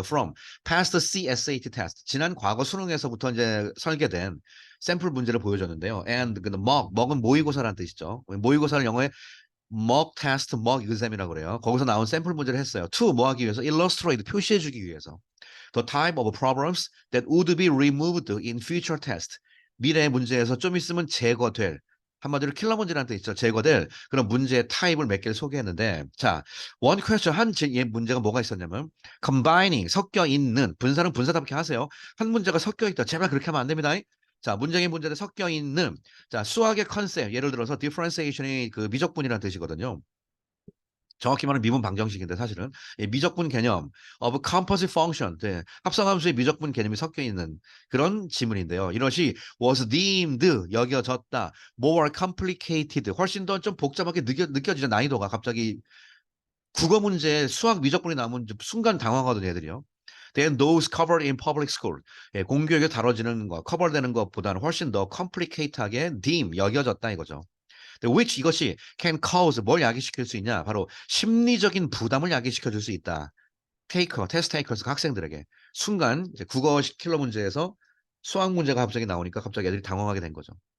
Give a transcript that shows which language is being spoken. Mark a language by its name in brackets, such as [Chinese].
[English] From past CSAT test. [Korean] 지난 과거 수능에서부터 이제 설계된 샘플 문제를 보여줬는데요. And 그 mock은 모의고사라는 뜻이죠. 모의고사를 영어에 mock test, mock exam이라고 그래요. 거기서 나온 샘플 문제를 했어요. To 뭐 하기 위해서? illustrate 표시해주기 위해서. [English] The type of problems that would be removed in future test. [Korean] 미래 문제에서 좀 있으면 제거될. 한마디로 킬러 문제라는 뜻 있죠. 제거될 그런 문제의 타입을 몇 개를 소개했는데, 자, one question 문제가 뭐가 있었냐면, combining 섞여 있는 분사는 분사답게 하세요. 한 문제가 섞여 있다. 제발 그렇게 하면 안 됩니다. 자, 문제의 문제들 섞여 있는 자 수학의 컨셉 예를 들어서 differentiation이 그 미적분이라는 뜻이거든요. 정확히 말하면 미분 방정식인데 사실은 미적분 개념 [English] of composite function [Korean] 합성함수의 미적분 개념이 섞여 있는 그런 지문인데요. 이것이 [English] was deemed [Korean] 여겨졌다 [English] more complicated [Korean] 훨씬 더 좀 복잡하게 느껴지죠. 난이도가 갑자기 국어 문제에 수학 미적분이 나오면 순간 당황하거든요, 애들이요. [English] Then those covered in public school. [Korean] 공교육에 다뤄지는 거, 커버되는 것보다는 훨씬 더 complicate하게 deem, 여겨졌다 이거죠. which 이것이 [English] can cause [Korean] 뭘 야기시킬 수 있냐? 바로 심리적인 부담을 야기시켜 줄 수 있다. 테스트 테이커스 학생들에게 순간 이제 국어 킬러 문제에서 수학 문제가 갑자기 나오니까 갑자기 애들이 당황하게 된 거죠.